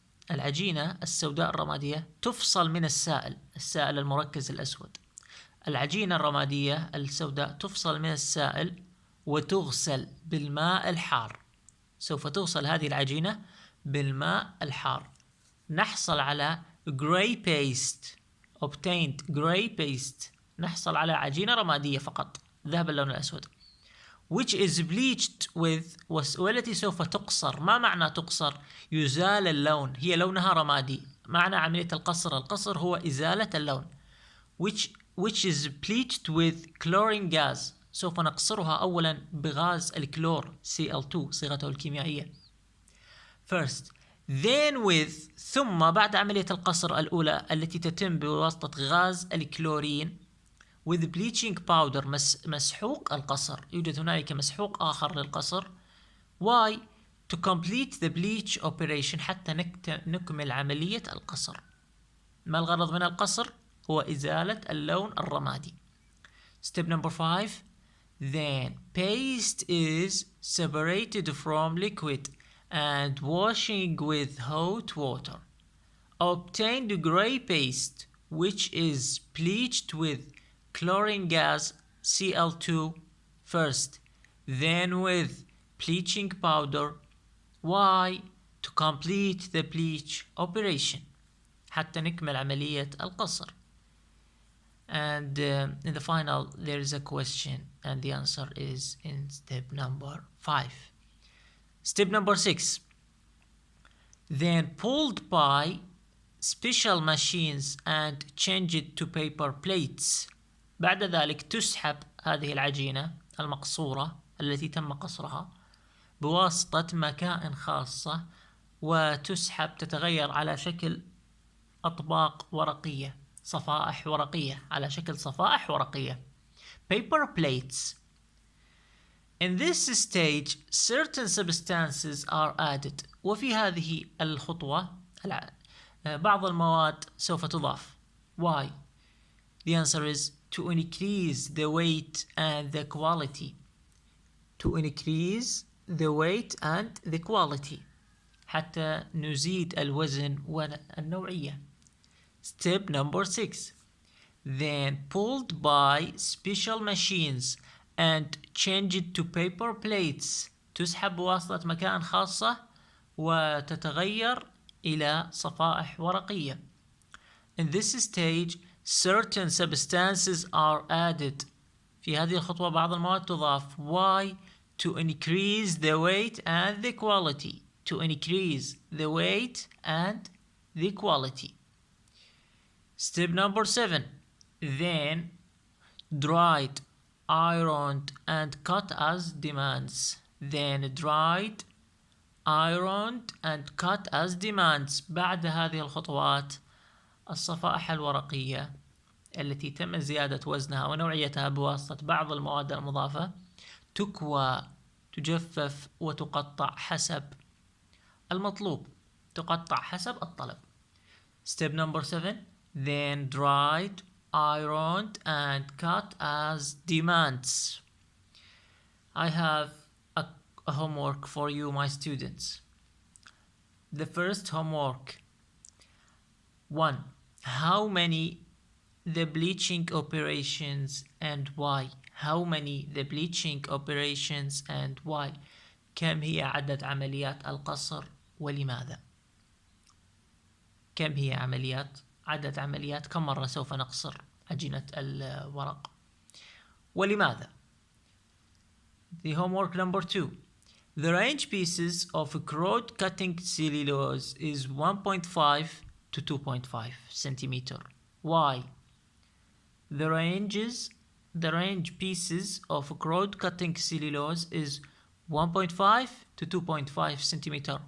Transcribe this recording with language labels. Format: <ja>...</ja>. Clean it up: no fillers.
<ar>العجينة السوداء الرمادية تفصل من السائل المركز الأسود. العجينة الرمادية السوداء تفصل من السائل وتغسل بالماء الحار. سوف تغسل هذه العجينة بالماء الحار. نحصل على</ar> <en>gray paste. obtained gray paste.</en> <ar>نحصل على عجينة رمادية فقط ذهب اللون الأسود.</ar> <en>which is bleached with</en> <ar>والتي سوف تقصر. ما معنى تقصر؟ يزال اللون، هي لونها رمادي. معنى عملية القصر هو إزالة اللون.</ar> <en>which is bleached with chlorine gas.</en> <ar>سوف نقصرها أولا بغاز الكلور Cl2 صيغته الكيميائية.</ar> <en>first then with</en> <ar>ثم بعد عملية القصر الأولى التي تتم بواسطة غاز الكلورين</ar> <en>with bleaching powder</en> <ar>مسحوق القصر. يوجد هنالك مسحوق آخر للقصر.</ar> <en>why to complete the bleach operation</en> <ar>حتى نكمل عملية القصر. ما الغرض من القصر؟ هو إزالة اللون الرمادي.</ar> <en>step number 5. then paste is separated from liquid and washing with hot water. Obtain the gray paste which is bleached with chlorine gas Cl2 first, then with bleaching powder. Why? To complete the bleach operation.</en> <ar>حتى نكمل عملية القصر.</ar> <en>And in the final there is a question and the answer is in step number 5. Step number 6. Then pulled by special machines and change it to paper plates.</en> <ar>بعد ذلك تسحب هذه العجينة المقصورة التي تم قصرها بواسطة مكائن خاصة وتسحب تتغير على شكل أطباق ورقية، صفائح ورقية، على شكل صفائح ورقية.</ar> <en>paper plates. In this stage certain substances are added.</en> <ar>وفي هذه الخطوة بعض المواد سوف تضاف.</ar> <en>Why? The answer is to increase the weight and the quality. To increase the weight and the quality.</en> <ar>حتى نزيد الوزن والنوعية.</ar> <en>Step number 6. Then pulled by special machines and change it to paper plates.</en> <ar>تسحب بواسطة مكان خاصة وتتغير إلى صفائح ورقية.</ar> <en>In this stage certain substances are added.</en> <ar>في هذه الخطوة بعض المواد تضاف.</ar> <en>Why? To increase the weight and the quality. To increase the weight and the quality. Step number 7. Then dried, ironed and cut as demands. Then dried, ironed and cut as demands.</en> <ar>بعد هذه الخطوات الصفائح الورقية التي تم زيادة وزنها ونوعيتها بواسطة بعض المواد المضافة تكوى، تجفف وتقطع حسب المطلوب، تقطع حسب الطلب.</ar> <en>Step number 7. Then dried, ironed and cut as demands. I have a homework for you, my students. The first homework. 1. How many the bleaching operations and why. How many the bleaching operations and why.</en> <ar>كم هي عدد عمليات القصر ولماذا. كم هي عدد عمليات كم مرة سوف نقصر عجينة الورق ولماذا.</ar> <en>The homework number 2. The range pieces of crowd cutting cellulose is 1.5 to 2.5 centimeter. Why? The range pieces of crowd cutting cellulose is 1.5 to 2.5 centimeter.</en>